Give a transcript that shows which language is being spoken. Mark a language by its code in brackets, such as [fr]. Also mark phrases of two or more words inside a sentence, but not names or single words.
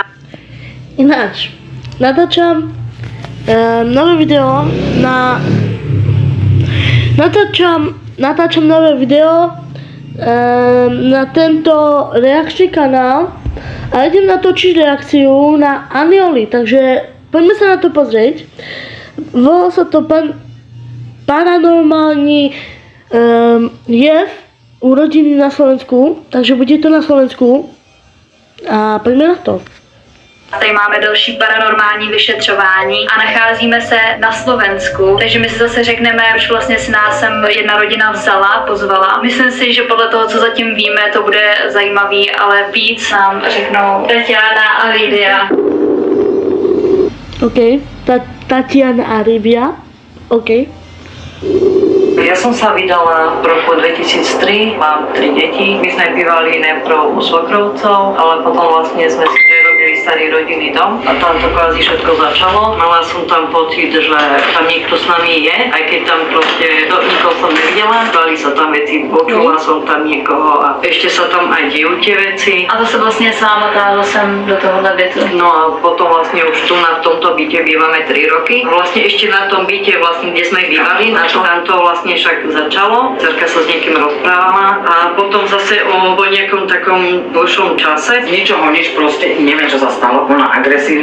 [sk] Ináč, natáčam nové video natáčam nové video na tento reakčný kanál a idem natočiť reakciu na Anioli, takže poďme sa na to pozrieť. Volá sa to paranormálny jev urodiny na Slovensku, takže bude to na Slovensku. [cs] A pojďme na to. Tady máme další paranormální vyšetřování a nacházíme se na Slovensku, takže my si zase řekneme, proč vlastně si nás sem jedna rodina vzala, pozvala. Myslím si, že podle toho, co zatím víme, to bude zajímavý, ale víc nám řeknou Tatiana a Lidia. OK, Tatiana a Lidia, OK. [sk] Ja som sa vydala v roku 2003, mám 3 deti. My sme bývali najprv u svokrovcov, ale potom vlastne sme si prerobili starý rodinný dom a tam to kvázi všetko začalo. Mala som tam pocit, že tam niekto s nami je, aj keď tam proste nikoho som nevidela. Dali sa tam veci, počula som tam niekoho a ešte sa tam aj dejú tie veci. [cs] A to se vlastně s váma táhlo sem do tohohle bytu. [sk] No a potom vlastne už tu na tomto byte bývame 3 roky. Vlastne ešte na tom byte, vlastne, kde sme bývali, na to tam to vlastne však začalo. Cerka sa s niekým rozprávala a potom zase o nejakom takom dlhšom čase. Z ničoho nič, proste neviem, čo sa stalo, ona agresívna.